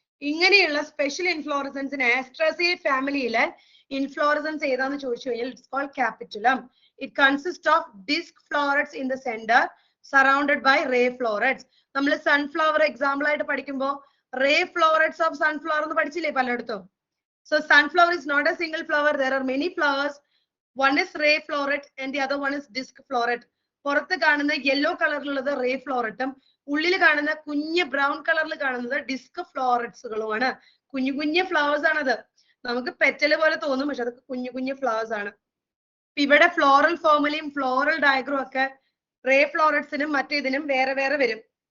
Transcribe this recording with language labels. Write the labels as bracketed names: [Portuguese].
[Malayalam] ഇങ്ങനെയുള്ള സ്പെഷ്യൽ ഇൻഫ്ലോറസൻസിന് ആസ്ട്രാസിയ ഫാമിലിയിലെ ഇൻഫ്ലോറസൻസ് ഏതാന്ന് ചോദിച്ചു കഴിഞ്ഞാൽ [English] It's called capitulum. It consist of disc florets in the centre surrounded by ray florets. [Malayalam] നമ്മൾ സൺഫ്ലവർ എക്സാമ്പിൾ ആയിട്ട് പഠിക്കുമ്പോൾ റേ ഫ്ലോററ്റ്സ് ഓഫ് സൺഫ്ലവർ എന്ന് പഠിച്ചില്ലേ പലയിടത്തും. [English] So sunflower is not a single flower. There are many flowers. One is ray floret and the other one is disc floret. [Malayalam] പുറത്ത് കാണുന്ന yellow കളറിലുള്ളത് ray ഫ്ലോററ്റും ഉള്ളിൽ കാണുന്ന കുഞ്ഞ് ബ്രൗൺ കളറിൽ കാണുന്നത് ഡിസ്ക് ഫ്ലോററ്റ്സുകളുമാണ്. കുഞ്ഞു കുഞ്ഞു ഫ്ലവേഴ്സ് ആണത്. നമുക്ക് പെറ്റല് പോലെ തോന്നും, പക്ഷെ അതൊക്കെ കുഞ്ഞു കുഞ്ഞു ഫ്ലവേഴ്സ് ആണ്. ഇവിടെ ഫ്ലോറൽ ഫോർമുലയും ഫ്ലോറൽ ഡയഗ്രം ഒക്കെ റേ ഫ്ലോററ്റ്സിനും മറ്റേതിനും വേറെ വേറെ വരും.